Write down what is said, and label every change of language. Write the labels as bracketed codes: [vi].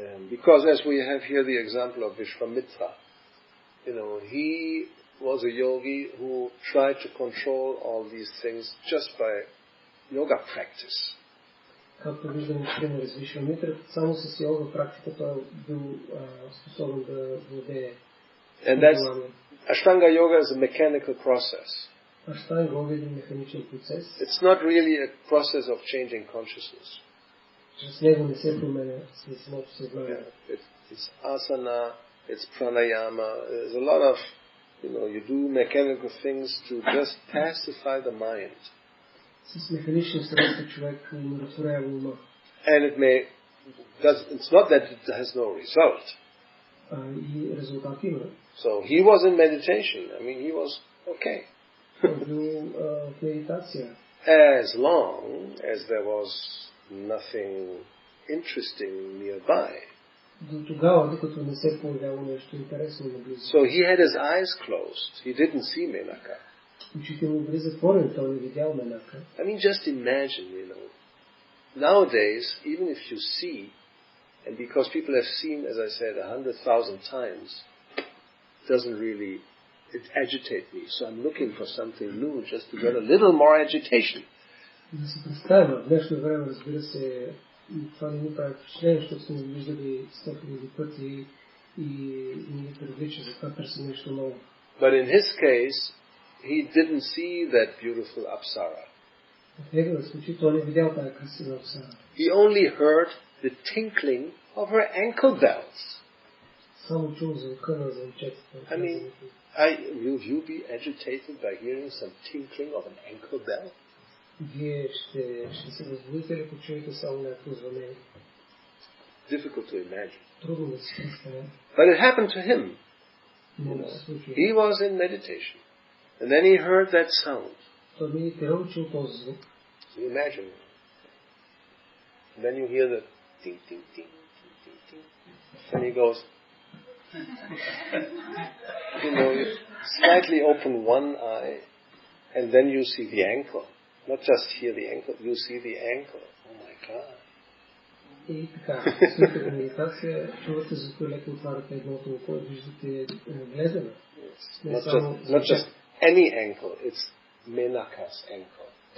[en] Because as we have here the example of Vishwamitra, he was a yogi who tried to control all these things just by yoga practice. [bg] Както виждаме, пример с Вишвамитра, само с йога практика той бил способен да владее. [en] And that's Ashtanga yoga is a mechanical process. [bg] Ashtanga yoga е механичен процес. [en] It's not really a process of changing consciousness. [bg] Чрез него не се променя самото съзнание. [en] It's asana, it's pranayama. There's a lot of, you do mechanical things to just pacify the mind. [bg] С механични средства човек умиротворява ума. [en] And it's not that it has no result. [bg] И резултат има. [en] So he was in meditation. I mean, he was okay. [bg] Той бил в медитация. [en] As long as there was nothing interesting nearby. [bg] До тогава, докато не се появява нещо интересно наблизо. [en] So he had his eyes closed. He didn't see Menaka. [bg] Очите му били затворени, той не видял Менака. [en] I mean, just imagine, Nowadays, even if you see, and because people have seen, as I said, 100,000 times, it agitates me. So I'm looking for something new, just to get a little more agitation. [bg] Да се представим, в днешно време, разбира се, това не ми прави впечатление, защото сме виждали 100,000 пъти и ни привлича, затова търсим нещо ново. [en] But in his case, he didn't see that beautiful apsara. [bg] В неговия случай той не видял тази красива апсара. [en] He only heard the tinkling of her ankle bells. [bg] Само чул звука на звънчетите. [en] I mean, will you be agitated by hearing some tinkling of an ankle bell? [bg] Вие ще се възбудите ли, ако чуете само някакво звънение? [en] Difficult to imagine. [bg] Трудно да се представя. [en] But it happened to him. He was in meditation. And then he heard that sound. [bg] Той медитирал, чул този звук. [en] So you imagine. And then you hear the ting, ting, ting, ting, ting, ting. And he goes, you slightly open one eye, and then you see the ankle. Not just hear the ankle, you see the ankle. Oh my God. [bg] И така, след медитация, чувате звука, леко отваряте едното око и виждате гледане. [en] Not just any ankle, it's Menaka's ankle.